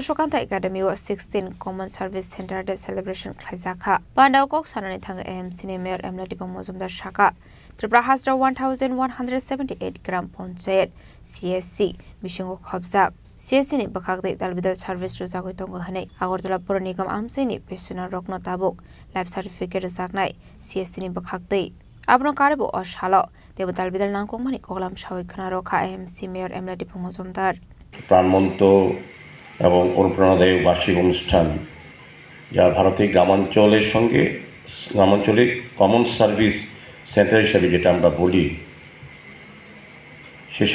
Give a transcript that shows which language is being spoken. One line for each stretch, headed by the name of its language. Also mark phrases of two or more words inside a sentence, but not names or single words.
Kok Borok: shokanta academy o 16
English: common service center
Kok Borok: de celebration khlaijaka pandaw kok sanani thang AMC ni mayor Emla Dipang Mojumdar Shaka Tripura Hasra 1178 gram panchayat CSC bishingo khobjak CSC ni bakhakdai dalbidal service rujagoi tongo hanai Agartala Pura Nigam Amsai ni pensioner rokno tabuk
English: life certificate
Kok Borok: rajaknai CSC ni bakhakdai abno karebo oshalo দেব দালবিদাল নাংকক মানি কগলাম সাওইখানা রক্ষা AMC মেয়র এমলা দীপক মজুমদার
Bangla: প্রাণবন্ত এবং অনুপ্রেরণাদায়ক বার্ষিক অনুষ্ঠান যা ভারতের গ্রামাঞ্চলের সঙ্গে গ্রামাঞ্চলে
English: common service center
Bangla: হিসাবে যেটা আমরা বলি সেই